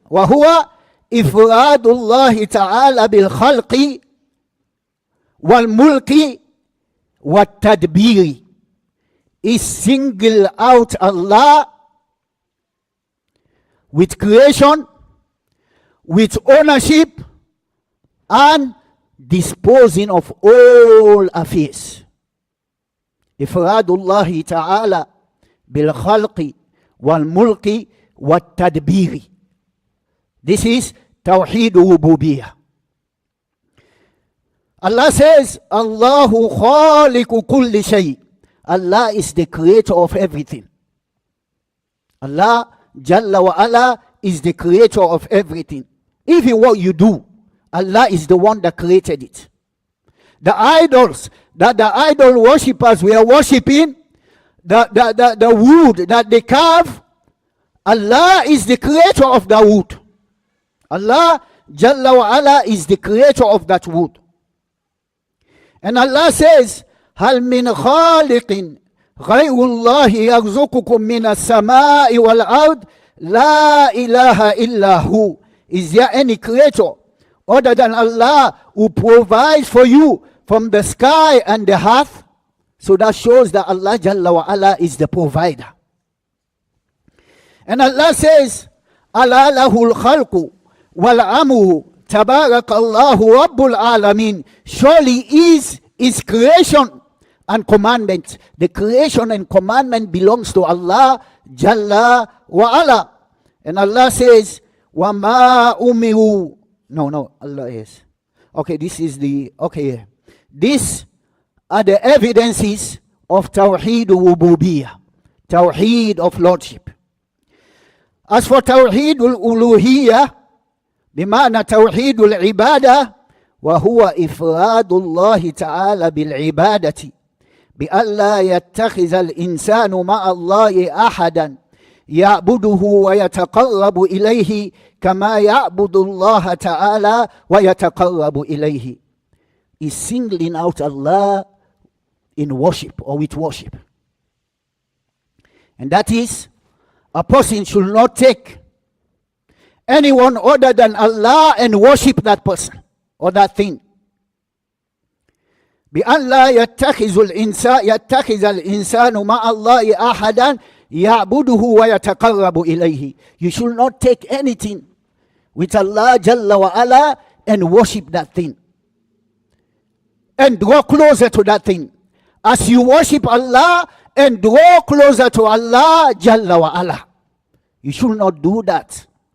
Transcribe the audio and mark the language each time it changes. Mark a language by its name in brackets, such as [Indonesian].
[Arabic] وهو إفراد الله تعالى بالخلق والملك والتدبير. [English] Is single out Allah with creation, with ownership, and disposing of all affairs. [Arabic] إفراد الله تعالى بالخلق والملك والتدبير. [English] This is Tawheed Rububiyyah. Allah says, [Arabic] Allahu khaliqu kulli shay. [English] Allah is the creator of everything. Allah Jalla wa Ala is the creator of everything. Even what you do, Allah is the one that created it. The idols that the idol worshippers were worshipping, the wood that they carve, Allah is the creator of the wood. Allah Jalla wa Ala is the creator of that wood. And Allah says, [Arabic] هل من خالق غير الله يرزقكم من السماء والأرض لا إله إلا هو. [English] Is there any creator other than Allah who provides for you from the sky and the earth? So that shows that Allah Jalla wa Ala is the provider. And Allah says, [Arabic] ألا له الخلق والأمر تبارك الله رب العالمين. [English] Surely is creation and commandment. The creation and commandment belongs to Allah Jalla wa Ala. And Allah says, [Arabic] وَمَا أُمِرُوا. [English] No, Allah is. Okay, this is the, okay. These are the evidences of Tawheed Rububiyyah, Tawheed of Lordship. As for Tawheed al-Uluhiyyah, [Arabic] بمعنى توحيد العبادة وهو إفراد الله تعالى بالعبادة بأن لا يتخذ الإنسان مع الله أحدا يعبده ويتقرب إليه كما يعبد الله تعالى ويتقرب إليه. [English] Is singling out Allah in worship or with worship. And that is, a person should not take anyone other than Allah and worship that person or that thing. [Arabic] بأن لا يتخذ الإنسان مع الله أحدا يعبده ويتقرب إليه. [English] You should not take anything with Allah Jalla wa Ala and worship that thing and draw closer to that thing. As you worship Allah and draw closer to Allah Jalla wa Ala, you should not do that.